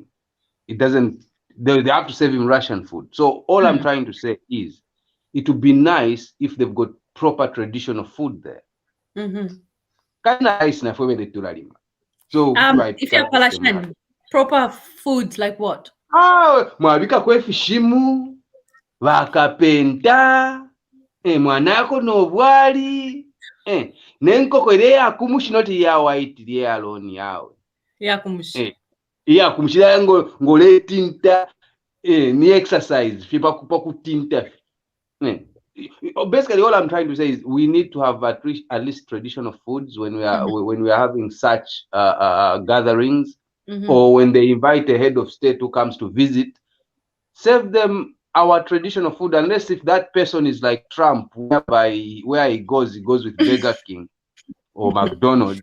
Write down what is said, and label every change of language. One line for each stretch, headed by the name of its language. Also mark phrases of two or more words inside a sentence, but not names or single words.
English: It doesn't, they have to serve him Russian food. So all I'm trying to say is, it would be nice if they've got proper traditional food there. Kind of nice enough when they do that. So if you're Palashan, proper food like what?
Bemba: Mwabika kwefu shimu, vakapenta, mwanako no bwali, nenkoko ile yakumushi noti ya white ile ya loni yawe. Yakumushi. Yakumushi ya ngole tinta, ni exercise, fipa kutinta.
English: Basically, all I'm trying to say is we need to have at least traditional foods when we are having such gatherings, or when they invite a head of state who comes to visit. Serve them our traditional food, unless if that person is like Trump, whereby where he goes with Burger King or McDonald's.